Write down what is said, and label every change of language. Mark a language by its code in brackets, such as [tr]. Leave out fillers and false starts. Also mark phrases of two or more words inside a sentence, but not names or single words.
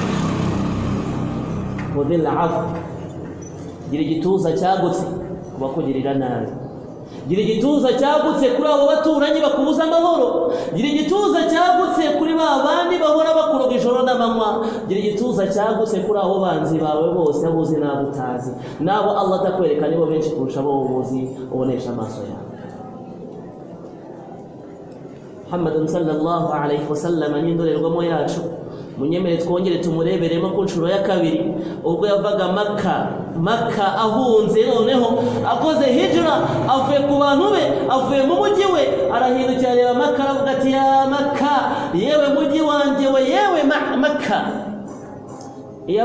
[rw] mudil afu gira igituza cyagutse kubakugirira nabi gira igituza cyagutse kuri abo baturanyi bakubuza amahoro gira igituza cyagutse kuri ba bandi bahora bakuroga ijoro n'amanywa gira igituza cyagutse kuri abo banzi bawe bose abuzi n'abutazi nabo Allah atakwereka nibo benshi kurusha abo ubuzi ubonesha amaso yawe Muhammad [ar] صلى الله عليه وسلم [rw] n'indorerwamo yacu munyemere twongere tumureberemo ku nshuro ya kabiri ubwo yavaga Makka ahunze noneho akoze hijra avuye ku bantu be avuye mu mujyi we arahindukira reba Makka aravuga ati ya Makka yewe mujyi wanjye we yewe Makka iyo